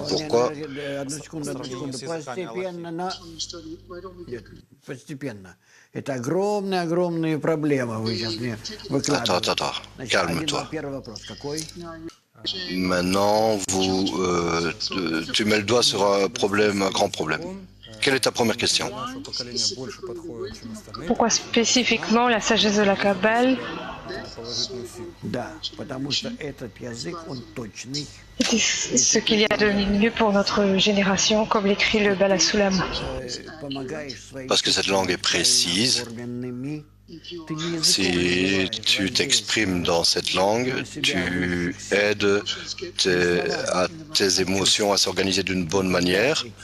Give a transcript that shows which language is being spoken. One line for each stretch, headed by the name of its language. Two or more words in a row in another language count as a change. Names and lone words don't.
French: Pourquoi? Attends, calme-toi. Maintenant, tu mets le doigt sur un problème, un grand problème. Quelle est ta première question? Pourquoi spécifiquement la sagesse de la Kabbale
Russian: Да, потому что этот язык, он точный.
French: C'est ce qu'il y a de mieux pour notre génération, comme l'écrit le Bala Soulam. Parce que cette langue est précise. Si tu t'exprimes dans cette langue, tu aides tes émotions à s'organiser d'une bonne manière.